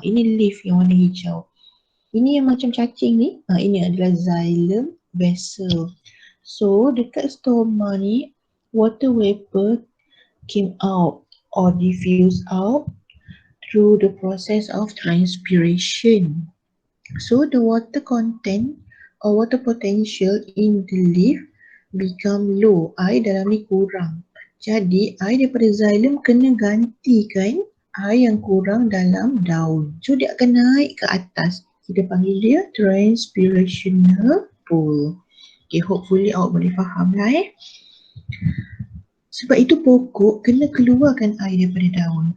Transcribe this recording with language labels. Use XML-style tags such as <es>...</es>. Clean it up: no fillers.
<ms>Ini leaf yang warna hijau. Ini yang macam cacing ni, ini adalah xylem vessel.</ms> <en>So</en> <ms>dekat stoma ni,</ms> <en>water vapor came out or diffuse out through the process of transpiration. So the water content or water potential in the leaf become low.</en> <ms>Air dalam ni kurang. Jadi air daripada xylem kena gantikan air yang kurang dalam daun. So dia akan naik ke atas. Kita panggil dia transpirational pull. Okay, hopefully awak boleh faham lah Sebab itu pokok kena keluarkan air daripada daun.</ms>